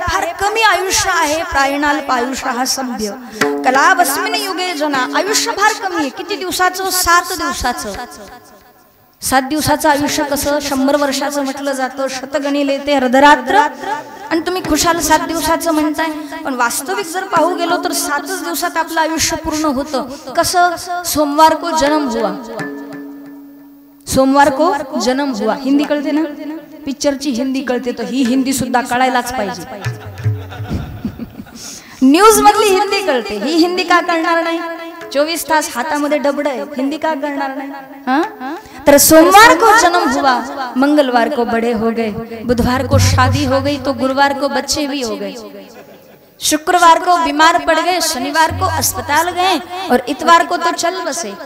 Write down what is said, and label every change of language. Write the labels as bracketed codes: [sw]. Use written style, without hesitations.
[mr] फार कमी आयुष्य आहे. [sa] प्रायणाल्प आयुष्य हा सभ्य कलावस्मिन युगे जना. [mr] आयुष्य फार कमी आहे. किती दिवसाचं? 7 दिवसाचं. 7 दिवसाचं आयुष्य कसं 100 वर्षाचं म्हटलं जातं. शतगणिले ते अर्धरात्र. आणि तुम्ही खुशाल 7 दिवसाचं म्हणताय, पण वास्तविक जर पाहू गेलो तर 7च दिवसात आपलं आयुष्य पूर्ण होतं. कसं? [hi] सोमवार को जन्म हुआ, सोमवार को जन्म हुआ. [mr] हिंदी कळते ना? पिक्चरची हिंदी कळते, तर ही हिंदी सुद्धा कळायलाच पाहिजे. न्यूज मधली हिंदी कळते, ही हिंदी का कळणार नाही? 24 तास हातामध्ये डबड आहे, हिंदी का कळणार नाही? [hi] तर सोमवार को जन्म हुआ, मंगलवार को बड़े हो गए, बुधवार को शादी हो गई, तो गुरुवार को बच्चे भी हो गए, शुक्रवार को बीमार पड़ गए, शनिवार को अस्पताल गए और इतवार को तो चल बसे.